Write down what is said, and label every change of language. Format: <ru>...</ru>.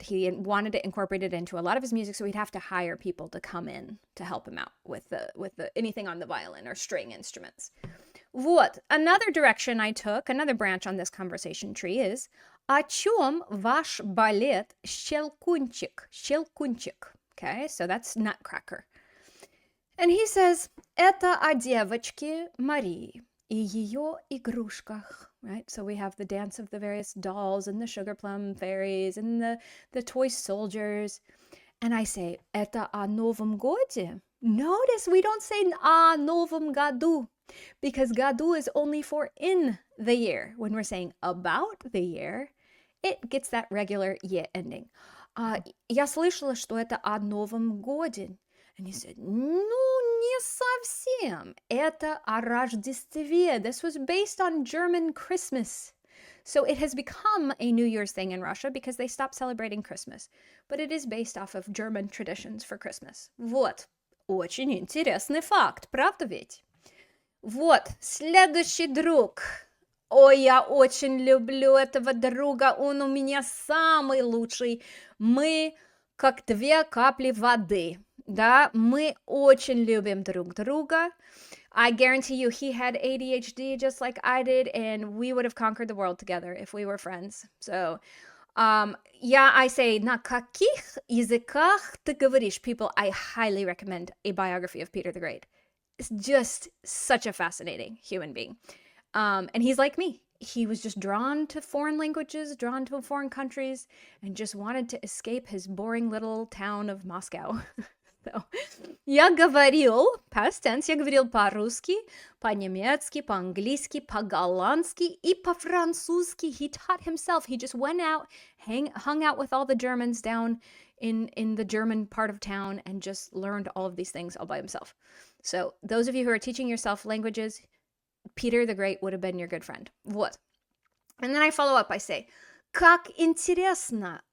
<en>He wanted to incorporate it into a lot of his music, so he'd have to hire people to come in to help him out with the anything on the violin or string instruments.</en> <ru>Вот.</ru> <en>Another direction I took, another branch on this conversation tree is,</en> <ru>о чем ваш балет Щелкунчик? Щелкунчик.</ru> <en>Okay, so that's Nutcracker. And he says,</en> <ru>это о девочке Марии и ее игрушках.</ru> <en>Right? So we have the dance of the various dolls and the sugar plum fairies and the toy soldiers. And I say,</en> <ru>это о Новом годе?</ru> <en>Notice we don't say</en> <ru>о Новом году,</ru> <en>because году is only for in the year. When we're saying about the year, it gets that regular ye ending.</en> <ru>Я слышала, что это о Новом годе.</ru> <en>And he said,</en> <ru>ну, не совсем. Это о Рождестве.</ru> <en>This was based on German Christmas. So it has become a New Year's thing in Russia because they stopped celebrating Christmas. But it is based off of German traditions for Christmas.</en> <ru>Вот. Очень интересный факт, правда ведь? Вот. Следующий друг. Ой, я очень люблю этого друга. Он у меня самый лучший. Мы как две капли воды. Да, мы очень любим друг друга.</ru> <en>I guarantee you he had ADHD just like I did, and we would have conquered the world together if we were friends. So, I say,</en> <ru>на каких языках ты говоришь?</ru> <en>People, I highly recommend a biography of Peter the Great. It's just such a fascinating human being. And he's like me. He was just drawn to foreign languages, drawn to foreign countries, and just wanted to escape his boring little town of Moscow.</en> <ru>So, я говорил,</ru> <en>past tense,</en> <ru>я говорил по-русски, по-немецки, по-английски, по-голландски и по-французски.</ru> <en>He taught himself. He just went out, hung out with all the Germans down in the German part of town and just learned all of these things all by himself. So those of you who are teaching yourself languages, Peter the Great would have been your good friend.</en> <ru>Вот.</ru> <en>And then I follow up, I say,</en> <ru>как интересно.</ru>